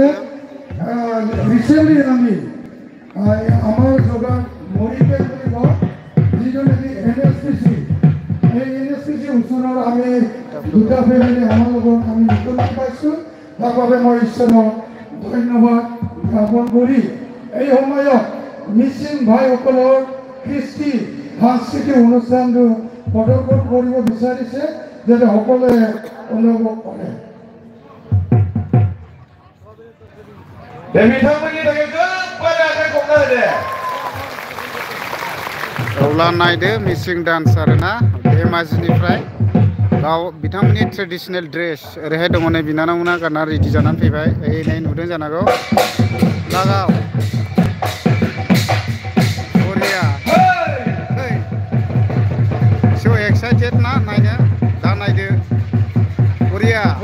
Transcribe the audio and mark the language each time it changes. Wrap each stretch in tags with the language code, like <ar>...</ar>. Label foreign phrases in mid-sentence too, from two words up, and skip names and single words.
<as>ৰিচেণ্টলি আমি আমাৰ যোগান মৰিপেল বুলি কওঁ যিটো নেকি NSPC এই NSPC ওচৰৰ আমি দুটা ফেমিলি আমাৰ লগত আমি নতুন পাইছোঁ তাৰ বাবে মই ঈশ্বৰক ধন্যবাদ জ্ঞাপন কৰি এই সময়ত মিচিং ভাইসকলৰ কৃষ্টি সাংস্কৃতিক অনুষ্ঠানটো প্ৰদৰ্শন কৰিব বিচাৰিছে যাতে সকলোৱে অনুভৱ কৰে</as> <brx>अब्ला नायदो मिसिं डान्स आरोना धेमाजिनिफ्राय गाव बिथांमोननि</brx> <en>traditional dress</en> <brx>ओरैहाय दङ नै बिनानावमोना गानना रेडि जानानै फैबाय नै नुदों जानांगौ लागाव बरिया</brx> <en>so excited</en> <brx>ना नायनो दा नायदो बरिया</brx>